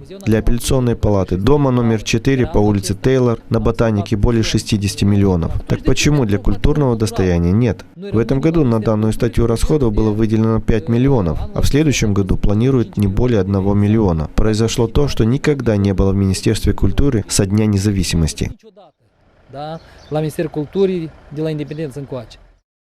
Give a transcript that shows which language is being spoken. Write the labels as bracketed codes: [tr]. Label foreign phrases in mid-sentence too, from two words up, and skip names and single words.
[ru] Для апелляционной палаты дома номер 4 по улице Тейлор на Ботанике более 60 миллионов. Так почему для культурного достояния нет? В этом году на данную статью расходов было выделено 5 миллионов, а в следующем году планируют не более 1 миллиона. Произошло то, что никогда не было в Министерстве культуры со Дня независимости. [ro] Da, la Ministerul Culturii de la independență încoace.